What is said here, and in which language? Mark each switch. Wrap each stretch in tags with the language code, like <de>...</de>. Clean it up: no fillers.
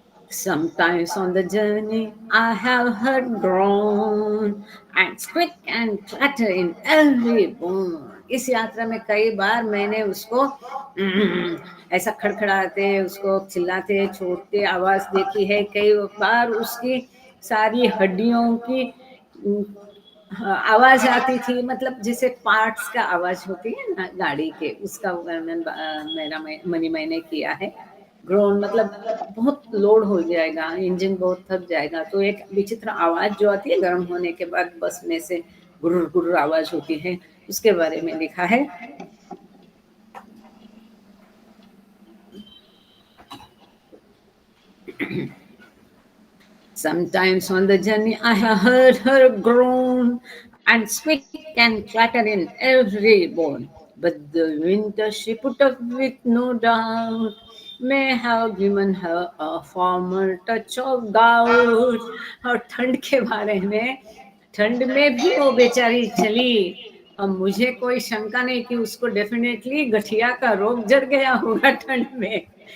<en>Sometimes on the journey I have heard groan and squeak and clatter in every bone.</en> <hi>इस यात्रा में कई बार मैंने उसको ऐसा खड़खड़ाते, उसको चिल्लाते, छोड़ते आवाज देखी है। कई बार उसकी सारी हड्डियों की आवाज आती थी, मतलब जैसे पार्ट्स का आवाज होती है ना गाड़ी के, उसका वर्णन मेरा मैंने किया है। ग्रोन मतलब बहुत लोड हो जाएगा, इंजन बहुत थक जाएगा, तो एक विचित्र आवाज जो आती है गर्म होने के बाद बस में से, गुर्र गुर्र आवाज होती है, उसके बारे में लिखा है।</hi> <en>Sometimes on the journey I have heard her groan and squeak and clatter in every bone. But the winter she put up with, no doubt, may have given her a former touch of gout.</en> <hi>और ठंड के बारे में, ठंड में भी वो बेचारी चली। अब मुझे कोई शंका नहीं कि उसको डेफिनेटली गठिया का रोग जड़ गया होगा ठंड में।</hi>